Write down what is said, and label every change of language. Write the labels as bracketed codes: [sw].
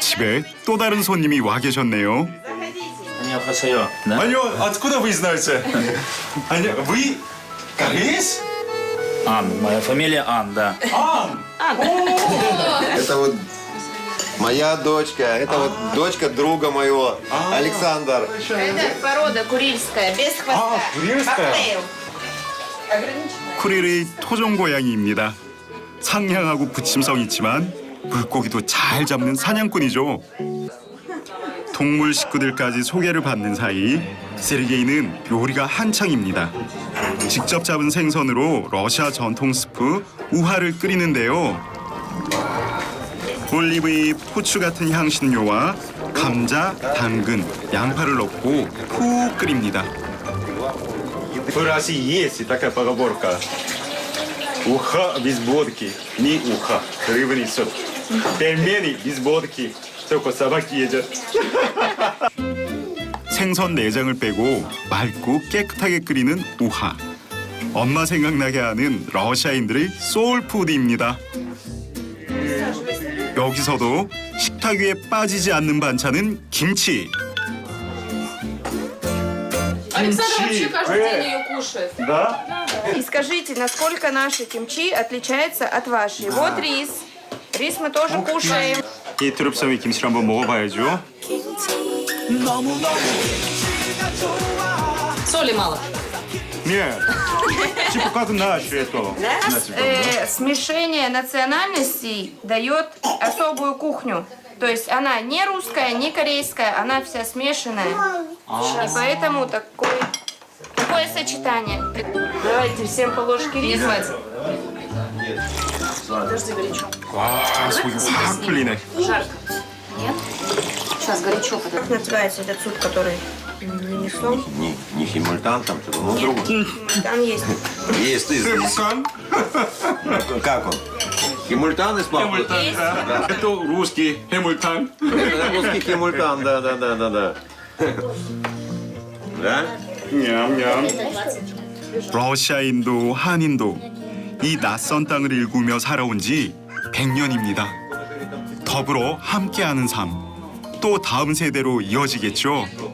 [ko] 집에 또 다른 손님이 와 계셨네요. [ru] Заходите. [ko] 아니요, [ru] откуда вы знаете? [ko] 아니, [ru] вы кореец? Ан, моя фамилия Ан, да. Это вот моя дочка. Это вот дочка друга моего, Александр. Это порода курильская, без хвоста. курильская? Коктейл. [ko] 쿠릴의 토종 고양이입니다. 상냥하고 부침성 있지만 물고기도 잘 잡는 사냥꾼이죠. 동물 식구들까지 소개를 받는 사이 세르게이는 요리가 한창입니다. 직접 잡은 생선으로 러시아 전통 스프 우하를 끓이는데요. 올리브잎, 후추 같은 향신료와 감자, 당근, 양파를 넣고 푹 끓입니다. [ru] В России есть такая поговорка. Уха без водки, не уха. Рыба не суп. Пельмени без водки, только собаки едят. [ko] 생선 내장을 빼고 맑고 깨끗하게 끓이는 우하. 엄마 생각나게 하는 러시아인들의 소울푸드입니다. 여기서도 식탁 위에 빠지지 않는 반찬은 김치. [ru] Александр вообще каждый день ее кушает. Да? И скажите, насколько наши кимчи отличаются от вашей? Вот рис. Рис мы тоже кушаем. [ko] 이 트룹섬의 김치를 한번 먹어봐야죠. [ru] Соли мало. Нет, типа как наши это. Смешение национальностей дает особую кухню. То есть она не русская, не корейская, она вся смешанная. И поэтому такое сочетание. Давайте всем по ложке риса. Подожди, горячо. [ko] 와, 속이 확 풀리네. [ru] Жарко. Нет? Сейчас горячо. Как называется этот суп, который нанесло? Не химультан там, что-то, ну, другое. Там есть. Есть. Как он? Химультан из папы? Это русский 해물탕. Это русский химультан, да. Да? 냠냠. [ko] 러시아인도 한인도 이 낯선 땅을 일구며 살아온 지 100년입니다. 더불어 함께하는 삶, 또 다음 세대로 이어지겠죠.